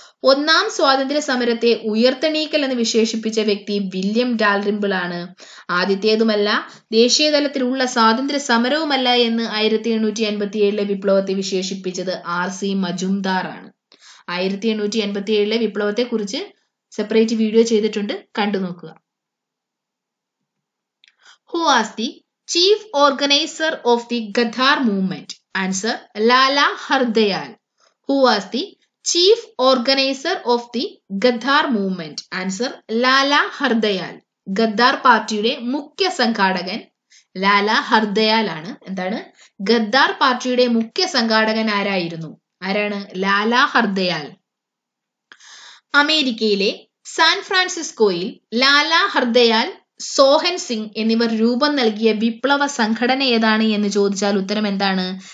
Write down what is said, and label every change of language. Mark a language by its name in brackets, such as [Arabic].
[Malayalam] ഒന്നാം സ്വാതന്ത്ര്യ സമരത്തെ ഉയർത്തെണീക്കൽ എന്ന് വിശേഷിപ്പിച്ച വ്യക്തി വില്യം ഡാൽറിംബിൾ ആണ്. ആദ്യത്തേതുമല്ല ദേശീയ തലത്തിലുള്ള സ്വാതന്ത്ര്യ സമരവുമല്ല എന്ന് 1857 വിപ്ലവത്തെ വിശേഷിപ്പിച്ചത് RC മജുംദാർ ആണ്. 1857 വിപ്ലവത്തെ കുറിച്ച് സെപ്പറേറ്റ് വീഡിയോ ചെയ്തിട്ടുണ്ട്, കണ്ടു നോക്കുക. [English] Who was the chief organizer of the Ghadar movement? Answer: Lala Hardayal. Who was the chief organizer of the Ghadar movement? Answer: Lala Hardayal. [Malayalam] Ghadar പാർട്ടിയുടെ മുഖ്യ സംഘാടകൻ ലാല ഹർദയാൽ ആണ്. എന്താണ്? ഗദ്ദാർ പാർട്ടിയുടെ മുഖ്യ സംഘാടകൻ ആരാണ്? ലാല ഹർദയാൽ. അമേരിക്കയിലെ സാൻ ഫ്രാൻസിസ്കോയിൽ ലാല ഹർദയാൽ, സോഹൻ സിംഗ് എന്നിവർ രൂപം നൽകിയ വിപ്ലവ സംഘടന ഏതാണ് എന്ന് ചോദിച്ചാൽ ഉത്തരം എന്താണ്?